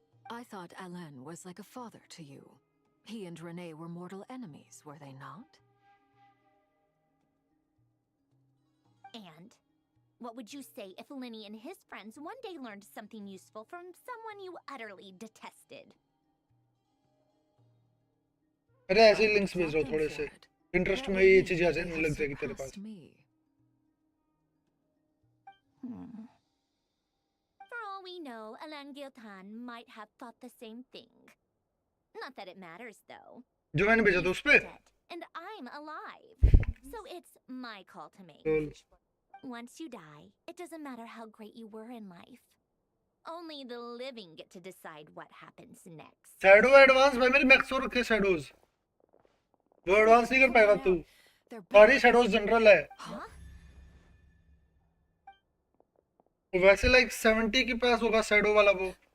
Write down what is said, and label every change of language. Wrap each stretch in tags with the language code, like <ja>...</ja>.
<en>I thought Alain was like a father to you. He and Renee were mortal enemies, were they not? And what would you say if Lenny and his friends one day learned something useful from someone you utterly detested?</en> <hi>अरे ऐसे links भेज रहा हूँ थोड़े से. Interest में ये चीज़ ऐसे नहीं लग जाएगी तेरे पास.</hi> <en>For all we know, Alain Giltan might have thought the same thing. Not that it matters, though.</en> <hi>जो मैंने भेजा था उस पे.</hi> <en>And I'm alive, so it's my call to make. Cool. Once you die, it doesn't matter how great you were in life. Only the living get to decide what happens next.</en> <hi>Shadow advance भाई मेरे max हो रखे shadows. वो advance नहीं कर पाएगा तू. सारी शैडोज जनरल है. वैसे लाइक 70 के पास होगा शैडो वाला वो.</hi>